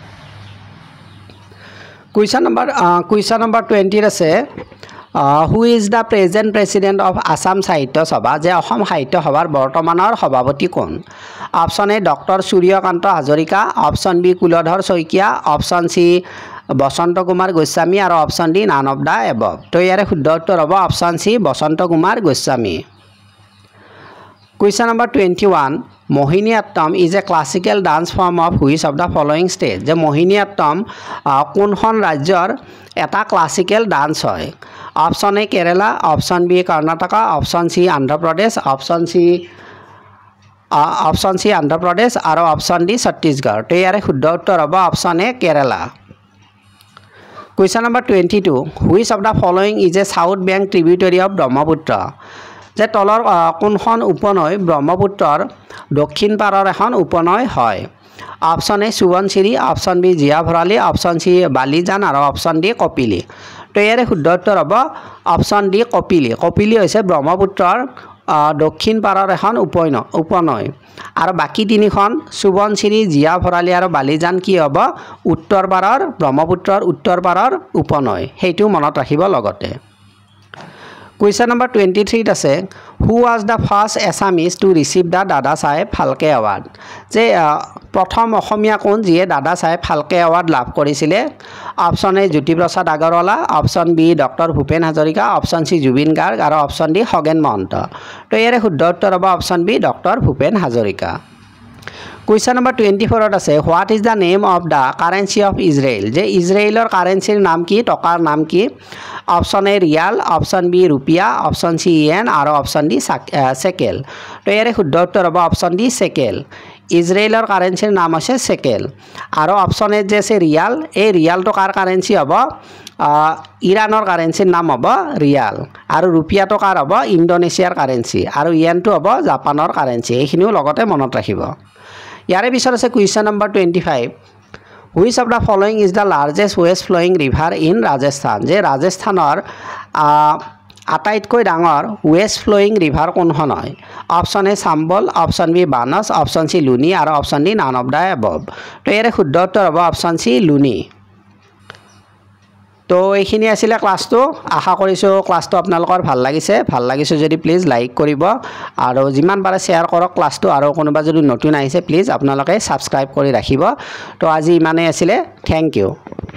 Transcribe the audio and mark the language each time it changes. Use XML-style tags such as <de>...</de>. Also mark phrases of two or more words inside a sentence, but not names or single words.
<en>question number 20</en> <as>আছে</as> <en>who is the present president of Assam Sahitya Sabha</en> <as>যে অসম সাহিত্য সভাৰ বৰ্তমানৰ সভাপতি কোন</as> <en>option A</en> <as>ডক্টৰ সূৰ্যকান্ত হাজৰিকা</as> <en>option B</en> <as>কুলধৰ শইকীয়া</as> <en>option C</en> <as>বসন্ত কুমাৰ গোস্বামী আৰু</as> <en>option D none of the above</en> <as>তো ইয়াৰে শুদ্ধ উত্তৰ হ'ব</as> <en>option C</en> <as>বসন্ত কুমাৰ গোস্বামী</as> <en>question number 21</en> <as>মোহিনীঅট্টম</as> <en>is a classical dance form of which of the following state</en> <as>যে মোহিনীঅট্টম কোনখন ৰাজ্যৰ এটা</as> <en>classical dance</en> <as>হয়</as> <en>option A</en> <as>কেৰেলা</as> <en>option B</en> <as>কৰ্ণাটকা</as> <en>option C</en> <as>অন্ধ্ৰপ্ৰদেশ</as> <en>option C</en> <as>অন্ধ্ৰপ্ৰদেশ আৰু</as> <en>option D</en> <as>ছত্তীশগড় তো ইয়াৰে শুদ্ধ উত্তৰ হ'ব</as> <en>option A</en> <as>কেৰেলা</as> <en>Question number 22. Which of the following is a south bank tributary of Brahmaputra?</en> <as>যে তলৰ কোনখন উপনৈ ব্ৰহ্মপুত্ৰৰ দক্ষিণ পাৰৰ এখন উপনৈ হয়</as> <en>option A</en> <as>সুবনশিৰি</as> <en>option B</en> <as>জিয়া ভৰালী অপশ্যন সি বালিজান আৰু</as> <en>option D</en> <as>কপিলি তো ইয়াৰে শুদ্ধ উত্তৰ হ'ব</as> <en>option D</en> <as>কপিলি কপিলি হৈছে ব্ৰহ্মপুত্ৰৰ দক্ষিণ পাৰৰ এখন উপনৈ আৰু বাকি তিনিখন সুবনশিৰি জিয়া ভৰালী আৰু বালিজান কি হ'ব উত্তৰ পাৰৰ ব্ৰহ্মপুত্ৰৰ উত্তৰ পাৰৰ উপনৈ সেইটো মনত ৰাখিব লগতে</as> <en>Question number 23</en> <as>আছে</as> <en>Who was the first Assamese to receive the Dada Saheb Phalke Award?</en> <as>যে প্ৰথম অসমীয়া কোন যিয়ে দাদা সাহেব ফালকে এৱাৰ্ড লাভ কৰিছিলে</as> <en>option A</en> <as>জ্যোতিপ্ৰসাদ আগৰৱালা</as> <en>option B</en> <as>ডক্টৰ ভূপেন হাজৰিকা</as> <en>option C</en> <as>জুবিন গাৰ্গ আৰু</as> <en>option D</en> <as>খগেন মহন্ত তো ইয়াৰে শুদ্ধ উত্তৰ হ'ব</as> <en>option B</en> <as>ডক্টৰ ভূপেন হাজৰিকা</as> <en>Question number 24</en> <as>আছে</as> <en>What is the name of the currency of Israel?</en> <as>যে ইজৰাইলৰ কাৰেন্সিৰ নাম কি টকাৰ নাম কি</as> <en>option A</en> <as>ৰিয়াল</as> <en>option B</en> <as>ৰুপিয়া</as> <en>option C</en> <as>ইয়েন আৰু</as> <en>option D</en> <as>সেকেল তো ইয়াৰে শুদ্ধ উত্তৰ হ'ব</as> <en>option D</en> <as>সেকেল ইজৰাইলৰ কাৰেন্সিৰ নাম আছে সেকেল আৰু</as> <en>option A</en> <as>যে আছে ৰিয়াল এই ৰিয়ালটো কাৰ কাৰেন্সি হ'ব ইৰানৰ কাৰেন্সিৰ নাম হ'ব ৰিয়াল আৰু ৰুপিয়াটো কাৰ হ'ব ইণ্ডোনেছিয়াৰ কাৰেন্সি আৰু ইয়েনটো হ'ব জাপানৰ কাৰেন্সি এইখিনিও লগতে মনত ৰাখিব ইয়াৰে পিছত আছে</as> <en>question number 25 Which of the following is the largest west flowing river in Rajasthan?</en> <as>যে ৰাজস্থানৰ আটাইতকৈ ডাঙৰ</as> <en>west flowing river</en> <as>কোনখন হয়</as> <en>option A</en> <as>চাম্বল</as> <en>option B</en> <as>বানস</as> <en>option C</en> <as>লুনি আৰু</as> <en>option D none of the above</en> <as>তো ইয়াৰে শুদ্ধ উত্তৰ হ'ব</as> <en>option C</en> <as>লুনি তো এইখিনি আছিল ক্লাসটো আশা কৰিছো ক্লাসটো আপোনালোকৰ ভাল লাগিছে যদি</as> <en>please like</en> <as>কৰিব আৰু যিমান পাৰে শেয়াৰ কৰক ক্লাসটো আৰু কোনোবা যদি নতুন আহিছে প্লিজ আপোনালোকে সাবস্ক্ৰাইব কৰি ৰাখিব তো আজি ইমানেই আছিল</as> <en>thank you</en>